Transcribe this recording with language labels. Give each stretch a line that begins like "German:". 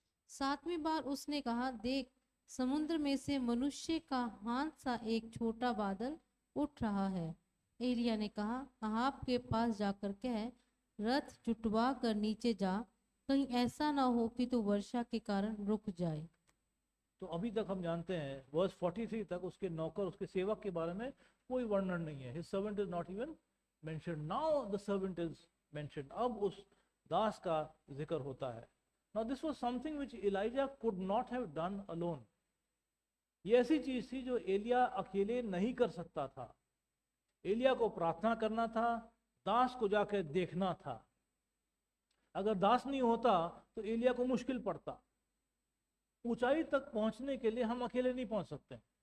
Hindi: 7वीं बार उसने कहा, देख, समुद्र में से मनुष्य का हाथ सा एक छोटा बादल उठ रहा है। एलिया ने कहा, अहाब के पास जाकर कह, रथ जुटवा कर नीचे जा, कहीं ऐसा ना हो कि तू वर्षा के कारण रुक जाए। तो अभी तक हम जानते हैं वर्स 43 तक उसके नौकर, उसके सेवक के बारे में कोई वर्णन नहीं है।
English: His servant is not even mentioned. Now the servant is mentioned.
Hindi: अब उस दास का जिक्र होता है।
English: Now this was something which Elijah could not have done alone.
Hindi: ये ऐसी चीज थी जो एलिया अकेले नहीं कर सकता था। एलिया को प्रार्थना करना था, दास को जाकर देखना था। अगर दास नहीं होता तो एलिया को मुश्किल पड़ता। ऊंचाई तक पहुंचने के लिए हम अकेले नहीं पहुंच सकते।